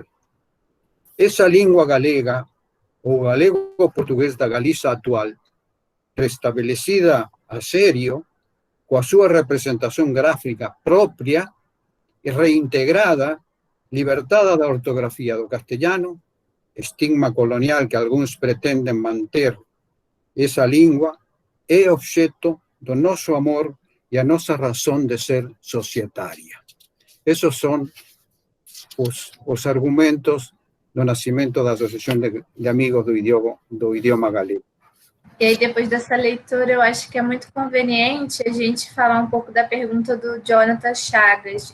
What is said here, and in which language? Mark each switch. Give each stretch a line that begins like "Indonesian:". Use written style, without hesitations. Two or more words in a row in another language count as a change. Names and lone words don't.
Galician: Esa lingua galega, o galego-portugués da Galiza actual, restablecida a serio, coa súa representación gráfica propia e reintegrada, libertada da ortografía do castellano, estigma colonial que algúns pretenden manter esa lingua,
Portuguese: é objeto do nosso amor e a nossa razão de ser societária. Esses são os argumentos do nascimento da Associação de Amigos do Idioma Galego. E aí, depois dessa leitura, eu acho que é muito conveniente a gente falar um pouco da pergunta do Jonathan Chagas.